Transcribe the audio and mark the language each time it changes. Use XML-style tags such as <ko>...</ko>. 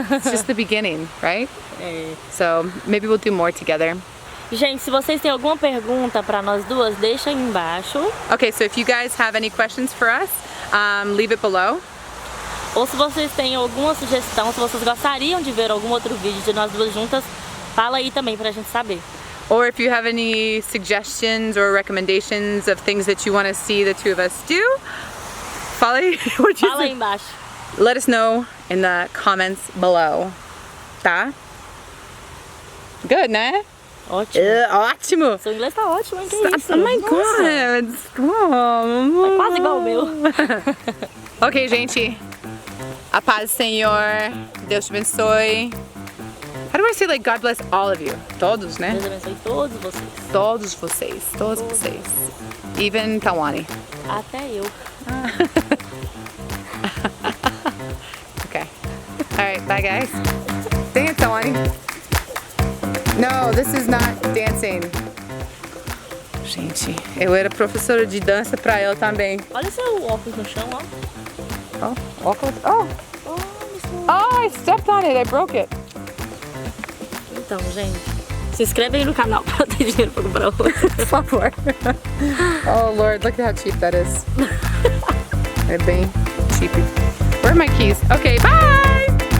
<en>It's just the beginning, right? So maybe we'll do more together.</en> <pt>Gente, se vocês têm alguma pergunta pra nós duas, deixa aí embaixo.</pt> <en>Okay, so if you guys have any questions for us, leave it below.</en> <pt>Ou se vocês têm alguma sugestão, se vocês gostariam de ver algum outro vídeo de nós duas juntas, fala aí também pra gente saber.</pt> <en>Or if you have any suggestions or recommendations of things that you want to see the two of us do,</en> <pt>fala aí. Fala aí embaixo.</pt> <en>Let us know in the comments below.</en> <pt>Tá? Good, né? Ótimo. Ótimo! Seu inglês tá ótimo, hein? Que isso?</pt> <en>Oh my</en> <pt>Nossa,</pt> <en>god! Oh.</en> <pt>tá quase igual o meu. Ok, gente. A paz do Senhor. Deus te abençoe.</pt> <en>How do I say, like, God bless all of you?</en> <pt>Todos, né? Deus abençoe todos vocês. Todos vocês. Todos vocês. Even Tawane. Até eu.</pt> <en>Okay. Alright, bye guys. Dang it, Tawane. No, this is not dancing.</en> <pt>Gente, eu era professora de dança pra ela também. Olha seu óculos no chão, ó. Oh, óculos. Oh!</pt> <en>Oh, I stepped on it. I broke it.</en> <pt>Então, gente, se inscreve aí no canal pra ter dinheiro pra comprar outro. Por favor.</pt> <en>Oh, Lord, look at how cheap that is.</en> <pt>É bem</pt> <en>cheap. Where are my keys? Okay, bye!</en>